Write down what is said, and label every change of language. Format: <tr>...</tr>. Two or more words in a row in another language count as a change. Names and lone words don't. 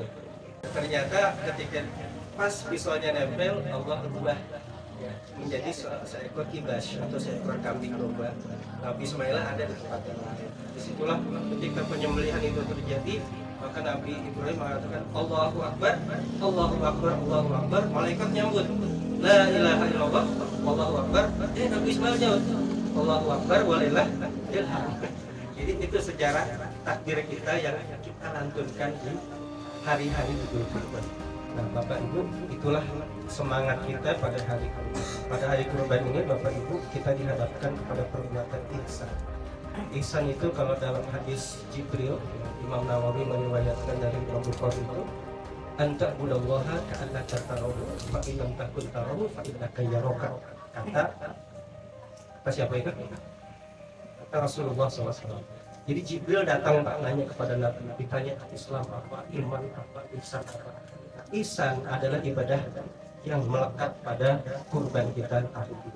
<id>Ternyata ketika pas pisaunya nempel, Allah ubah menjadi seekor kibas atau seekor kambing domba. Nabi Ismail ada di tempat yang lain. Disitulah ketika penyembelihan itu terjadi, maka Nabi Ibrahim mengatakan</id> <ar>الله أكبر الله أكبر الله أكبر.</ar> <id>Malaikat nyambut,</id> <ar>لا إله إلا الله الله أكبر.</ar> <id>Nabi Ismail jawab,</id> <ar>الله أكبر ولله إلهام.</ar> <id>Jadi itu sejarah takbir kita yang kita lantunkan di hari-hari Idul Kurban. Nah, Bapak Ibu, itulah semangat kita pada hari Kurban ini. Bapak Ibu, kita dihadapkan kepada perbuatan ihsan. Ihsan itu kalau dalam hadis Jibril, Imam Nawawi meriwayatkan dari Imam Bukhari itu,</id> <ar>أن تعبد الله كأنك تراه فإن لم تكن تراه فإنك يراك.</ar> <id>Kata siapa itu? Kata Rasulullah SAW. Jadi Jibril datang Pak, nanya kepada Nabi, ditanya Islam apa, iman apa, ihsan apa. Ihsan adalah ibadah yang melekat pada kurban kita hari ini.</id>